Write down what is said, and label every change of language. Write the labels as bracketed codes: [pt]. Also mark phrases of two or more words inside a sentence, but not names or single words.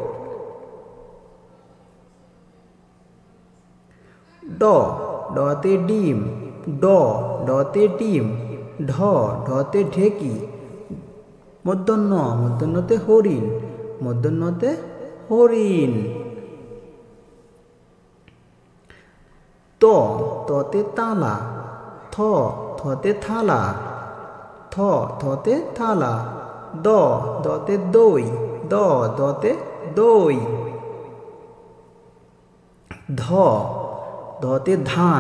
[bn] ড, ডতে ডিম। ড, ডতে ডিম। ঢ, ঢতে ঢেকি। মূর্ধন্য, মূর্ধন্যতে হরিণ। মূর্ধন্যতে হরিণ। ত, ততে তালা। থ, থতে থালা। থ, থতে থালা। দ, দতে দই। দ, দতে দই। ধ, ধতে ধান।